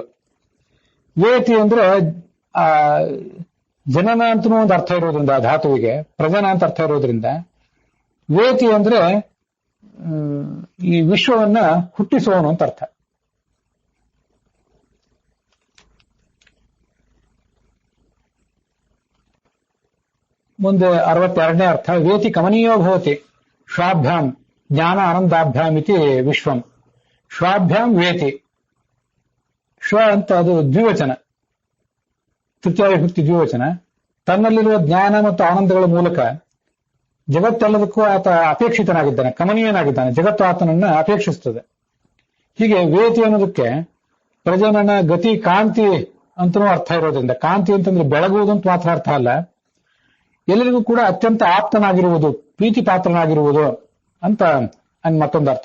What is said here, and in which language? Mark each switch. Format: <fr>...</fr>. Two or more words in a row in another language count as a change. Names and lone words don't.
<kn>ವೇತಿ ಅಂದ್ರೆ ಜನನ ಅಂತನೂ ಒಂದು ಅರ್ಥ ಇರೋದ್ರಿಂದ, ಧಾತುವಿಗೆ ಪ್ರಜನ ಅಂತ ಅರ್ಥ ಇರೋದ್ರಿಂದ ವೇತಿ ಅಂದ್ರೆ ಈ ವಿಶ್ವವನ್ನ ಹುಟ್ಟಿಸುವವನು ಅಂತ ಅರ್ಥ. ಮುಂದೆ 62ನೇ ಅರ್ಥ.</kn> <sa>ವೇತಿ ಕಮನೀಯೋ ಭವತಿ ಶ್ವಾಭ್ಯಾಂ ಜ್ಞಾನ ಆನಂದಾಭ್ಯಾಂ ಇತಿ ವಿಶ್ವಂ. ಶ್ವಾಭ್ಯಾಂ ವೇತಿ.</sa> <kn>ಶ್ವ ಅಂತ ಅದು ದ್ವಿವಚನ, ತೃತೀಯ ವಿಭಕ್ತಿ ದ್ವಿವಚನ. ತನ್ನಲ್ಲಿರುವ ಜ್ಞಾನ ಮತ್ತು ಆನಂದಗಳ ಮೂಲಕ ಜಗತ್ತೆಲ್ಲದಕ್ಕೂ ಆತ ಅಪೇಕ್ಷಿತನಾಗಿದ್ದಾನೆ, ಕಮನೀಯನಾಗಿದ್ದಾನೆ. ಜಗತ್ತು ಆತನನ್ನ ಅಪೇಕ್ಷಿಸುತ್ತದೆ. ಹೀಗೆ ವೇತಿ ಅನ್ನೋದಕ್ಕೆ ಪ್ರಜನನ ಗತಿ ಕಾಂತಿ ಅಂತನೂ ಅರ್ಥ ಇರೋದ್ರಿಂದ, ಕಾಂತಿ ಅಂತಂದ್ರೆ ಬೆಳಗುವುದು ಅಂತ ಮಾತ್ರ ಅರ್ಥ ಅಲ್ಲ, ಎಲ್ಲರಿಗೂ ಕೂಡ ಅತ್ಯಂತ ಆಪ್ತನಾಗಿರುವುದು, ಪ್ರೀತಿ ಪಾತ್ರನಾಗಿರುವುದು ಅಂತ ಮತ್ತೊಂದು ಅರ್ಥ.</kn>